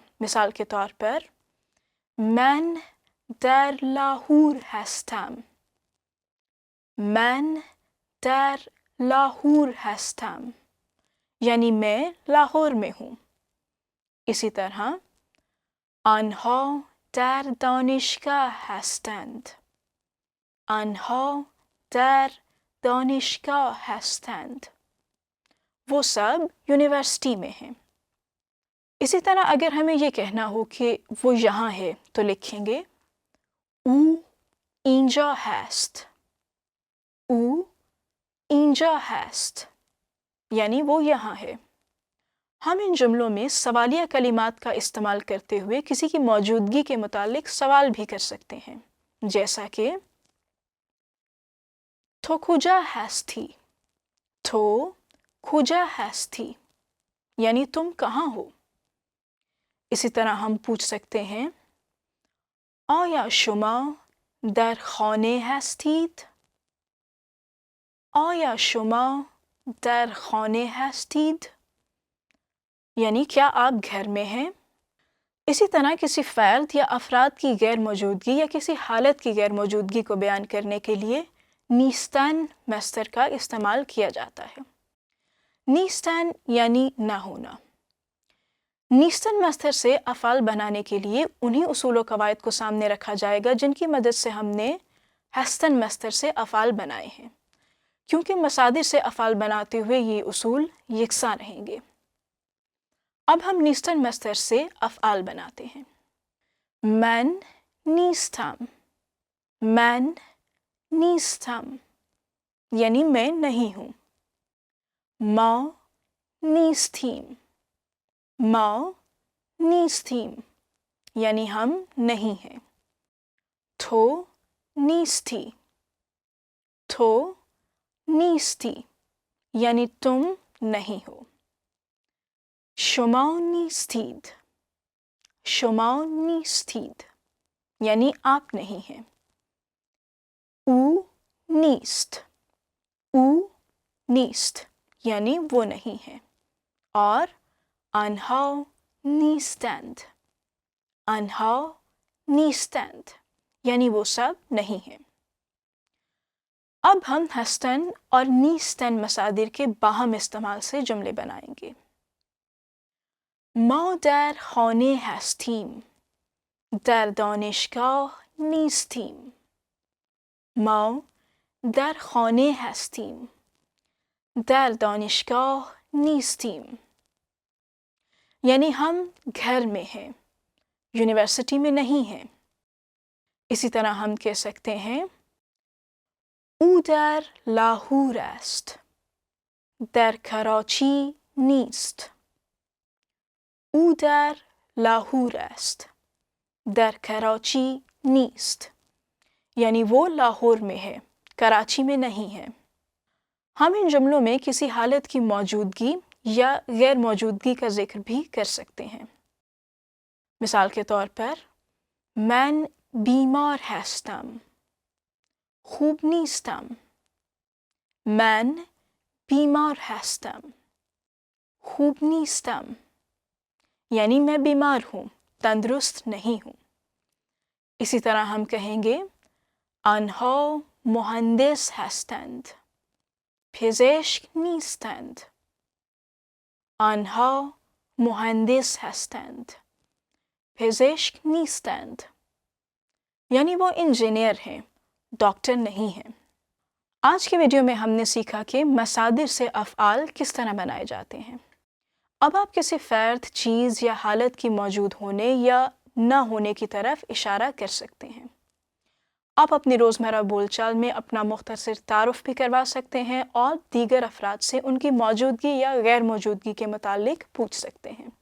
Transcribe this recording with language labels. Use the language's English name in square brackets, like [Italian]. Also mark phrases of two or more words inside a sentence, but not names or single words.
[Urdu] مثال کے طور پر [Persian] من در لاهور هستم, من در لاهور هستم, [Urdu] یعنی میں لاہور میں ہوں. اسی طرح [Persian] آنها در دانشگاه هستند. آنها در دانشگاه هستند. [Urdu] وہ سب یونیورسٹی میں ہیں. اسی طرح اگر ہمیں یہ کہنا ہو کہ وہ یہاں ہے تو لکھیں گے [Persian] او اینجا ہیسٹ. او اینجا ہیسٹ [Urdu] یعنی وہ یہاں ہے. ہم ان جملوں میں سوالیہ کلمات کا استعمال کرتے ہوئے کسی کی موجودگی کے متعلق سوال بھی کر سکتے ہیں، جیسا کہ [Persian] تو کجا ہستی. تو کجا ہستی [Urdu] یعنی تم کہاں ہو. اسی طرح ہم پوچھ سکتے ہیں [Persian] آیا شما در خانه هستید؟ آیا شما در خانه هستید [Urdu] یعنی کیا آپ گھر میں ہیں. اسی طرح کسی فرد یا افراد کی غیر موجودگی یا کسی حالت کی غیر موجودگی کو بیان کرنے کے لیے نیستن مصدر کا استعمال کیا جاتا ہے. نیستن یعنی نہ ہونا. نیستن مصدر سے افعال بنانے کے لیے انہی اصول و قواعد کو سامنے رکھا جائے گا جن کی مدد سے ہم نے ہستن مصدر سے افعال بنائے ہیں، کیونکہ مصادر سے افعال بناتے ہوئے یہ اصول یکساں رہیں گے. اب ہم نیستن مصدر سے افعال بناتے ہیں. [Persian] من نیستم. من نیستم [Urdu] یعنی میں نہیں ہوں. [Persian] ما نیستیم. ما نیستیم [Urdu] یعنی ہم نہیں ہیں. [Persian] تو نیستی. تو نیستی [Urdu] یعنی تم نہیں ہو. [Persian] شما نیستید. شما نیستید [Urdu] یعنی آپ نہیں ہیں. [Persian] او نیست. او نیست [Urdu] یعنی وہ نہیں ہے. [Persian] اور آنها نیستند. آنها نیستند [Urdu] یعنی وہ سب نہیں ہیں. اب ہم ہستن اور نیستن مصادر کے باہم استعمال سے جملے بنائیں گے. [Persian] ما در خانه هستیم. در دانشگاه نیستیم. ما در خانه هستیم. در دانشگاه نیستیم [Urdu] یعنی ہم گھر میں ہیں، یونیورسٹی میں نہیں ہیں. اسی طرح ہم کہہ سکتے ہیں [Persian] او در لاہور است. در کراچی نیست. او در لاہور است. در کراچی نیست [Urdu] یعنی وہ لاہور میں ہے، کراچی میں نہیں ہے. ہم ان جملوں میں کسی حالت کی موجودگی یا غیر موجودگی کا ذکر بھی کر سکتے ہیں. مثال کے طور پر [Persian] من بیمار هستم. خوب نیستم. من بیمار هستم. خوب نیستم [Urdu] یعنی میں بیمار ہوں، تندرست نہیں ہوں. اسی طرح ہم کہیں گے [Persian] آنها مهندس هستند. پزشک نیستند. آنها مهندس هستند. پزشک نیستند [Urdu] یعنی وہ انجینئر ہیں، ڈاکٹر نہیں ہیں. آج کے ویڈیو میں ہم نے سیکھا کہ مصادر سے افعال کس طرح بنائے جاتے ہیں. اب آپ کسی فرد، چیز یا حالت کی موجود ہونے یا نہ ہونے کی طرف اشارہ کر سکتے ہیں. آپ اپنی روزمرہ بول چال میں اپنا مختصر تعارف بھی کروا سکتے ہیں اور دیگر افراد سے ان کی موجودگی یا غیر موجودگی کے متعلق پوچھ سکتے ہیں.